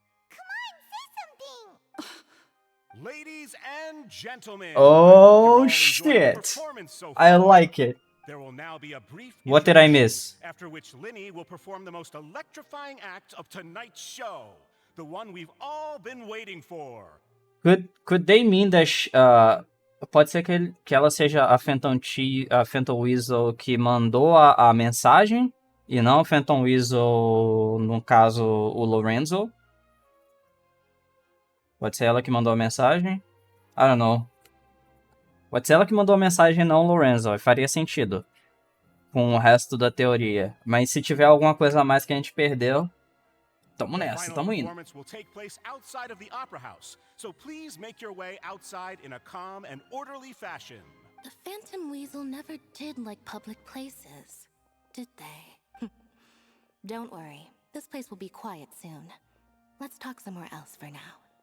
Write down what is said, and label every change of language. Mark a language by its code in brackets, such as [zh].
[en] Come on, say something. Ladies and gentlemen, Oh shit. I like it. There will now be a brief What did I miss? after which Linny will perform the most electrifying act of tonight's show, the one we've all been waiting for. Could they mean that [pt] pode ser que ela seja a Phantom Weasel que mandou a mensagem e não o Phantom Weasel, no caso, o Lorenzo? Pode ser ela que mandou a mensagem? [en] I don't know. [pt] Pode ser ela que mandou a mensagem e não o Lorenzo. Faria sentido com o resto da teoria. Mas se tiver alguma coisa a mais que a gente perdeu, tamo nessa, tamo indo. [en] Will take place outside of the Opera House, so please make your way outside in a calm and orderly fashion. The Phantom Weasel never did like public places, did they? Don't worry, this place will be quiet soon. Let's talk somewhere else for now.